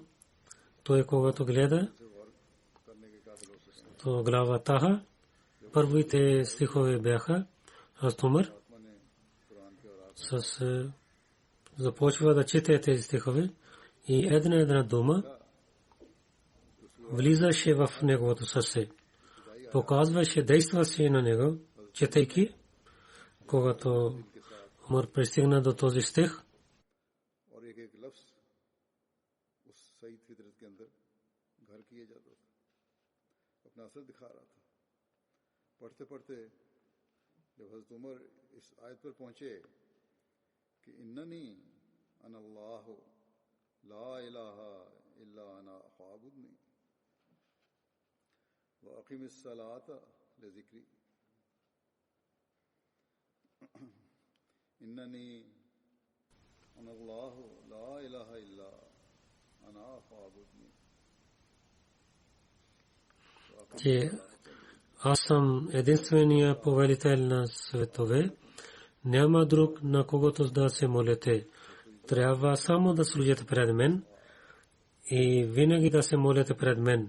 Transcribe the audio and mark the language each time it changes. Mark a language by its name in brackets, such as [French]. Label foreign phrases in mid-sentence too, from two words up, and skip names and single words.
[Bulgarian] Той когато гледа, то глава Таха, първите стихове бяха, аз Умар започва да чете тези стихове и една дума влизаше в неговото сърце. Показваше, действаше на него, четейки, когато Умар пристигна до този стих. [Hindi] पढ़ते पढ़ते जब हज़रत उमर इस आयत पर पहुंचे कि [Arabic] إنني أنا الله لا إله إلا أنا فاعبدني وأقم الصلاة لذكري إنني أنا الله لا إله إلا أنا فاعبدني [Bulgarian] Аз съм единствения повелител на светове. Няма друг, на когото да се молите. Трябва само да служите пред мен и винаги да се молите пред мен.